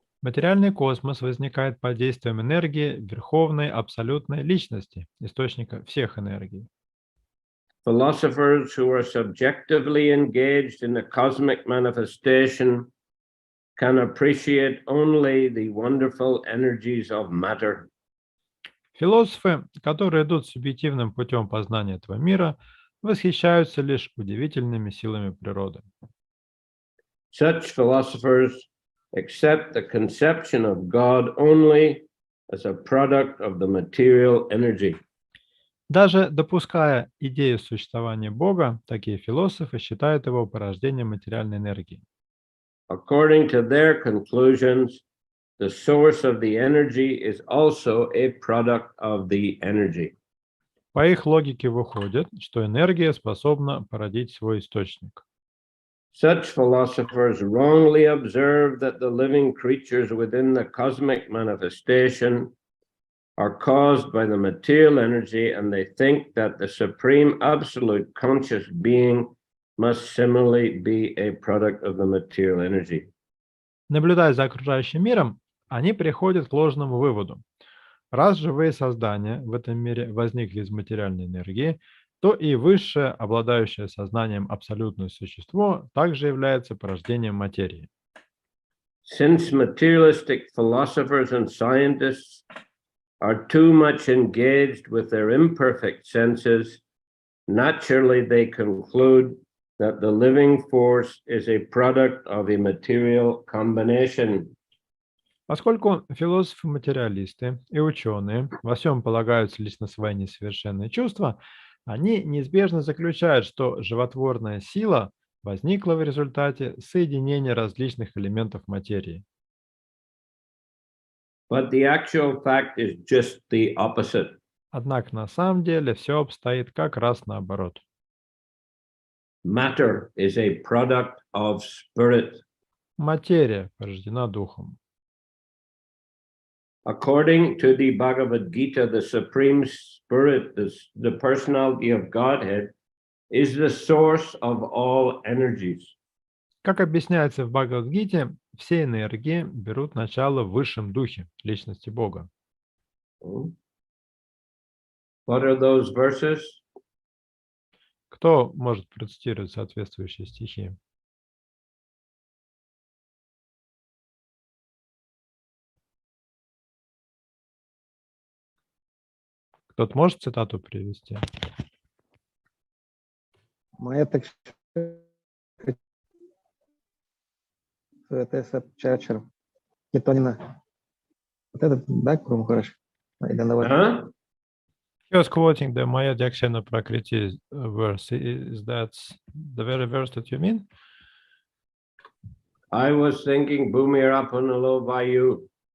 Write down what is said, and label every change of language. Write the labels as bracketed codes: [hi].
[ru] Материальный космос возникает под действием энергии Верховной Абсолютной Личности, источника всех энергий. [en] Philosophers who are subjectively engaged in the cosmic manifestation can appreciate only the wonderful energies of matter. [ru] Философы, которые идут субъективным путем познания этого мира, восхищаются лишь удивительными силами природы. [en] Such philosophers accept the conception of God only as a product of the material energy. [ru] Даже допуская идею существования Бога, такие философы считают его порождением материальной энергии. [en] According to their conclusions, the source of the energy is also a product of the energy. [ru] По их логике выходит, что энергия способна породить свой источник. [en] Such philosophers wrongly observe that the living creatures within the cosmic manifestation are caused by the material energy, and they think that the Supreme Absolute Conscious Being must similarly be a product of the material energy. [ru] Наблюдая за окружающим миром, они приходят к ложному выводу. Раз живые создания в этом мире возникли из материальной энергии, то и высшее, обладающее сознанием абсолютное существо, также является порождением материи. [en] Since materialistic philosophers and scientists are too much engaged with their imperfect senses, naturally they conclude that the living force is a product of a material combination. [ru] Поскольку философы-материалисты и ученые во всем полагаются лишь на свои несовершенные чувства, они неизбежно заключают, что животворная сила возникла в результате соединения различных элементов материи. [en] But the actual fact is just the opposite. [ru] Однако на самом деле все обстоит как раз наоборот. [en] Matter is a product of spirit. [ru] Материя порождена духом. [en] According to the Bhagavad Gita, the Supreme Spirit, the personality of Godhead, is the source of all energies. [ru] Как объясняется в Бхагавад-гите, все энергии берут начало в высшем духе, личности Бога. [en] What are those verses? [ru] Кто может процитировать соответствующие стихи? Кто-то может цитату привести? Моя так это Чарчер. Кетонина. Вот этот, да, Курум хорошо. Huh? [en] He was quoting the Maya Dakshana Prakriti verse. Is that the very verse that you mean? I was thinking Bhumirapana Vayu.